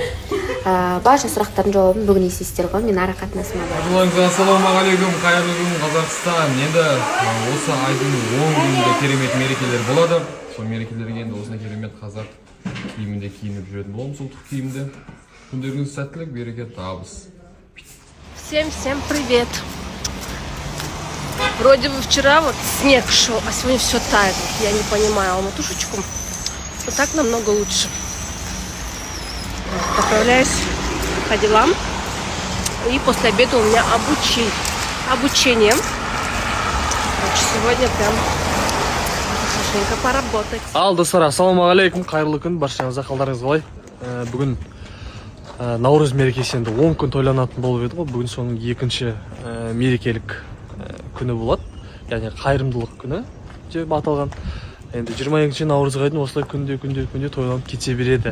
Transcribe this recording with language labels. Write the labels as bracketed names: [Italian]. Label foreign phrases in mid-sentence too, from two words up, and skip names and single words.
[Kazakh] Барша сұрақтардың жауабын бүгін естисіздер ғой, мен арақатынасыма бар. Ассалаумағалейкум, қайырлы күн Қазақстан. Енді осы айдың 10 күнінде керемет мерекелер болады. Сол мерекелерге енді осындай керемет қазақ киімінде киініп жүретін боламыз, ұлттық киімде. Күндеріңіз сәттілік, береке, табыс. [Russian] Всем привет! Вроде бы вчера вот снег шел, а сегодня все тает. Я не понимаю, Алматушечку. Вот так намного лучше. Поправляюсь по делам. И после обеда у меня обучение. Короче, сегодня прям хорошенько поработать. [Kazakh] Достар, ассалаумағалейкум, қайырлы күн, баршаңызға қалдарыңыз қалай? Бүгін наурыз мерекесі енді 10 күн тойланатын болып еді ғой. Бүгін соның екінші мерекелік күні болады, яғни қайырымдылық күні деп аталған. Енді 22 наурызға дейін осылай күнде тойланып кете береді.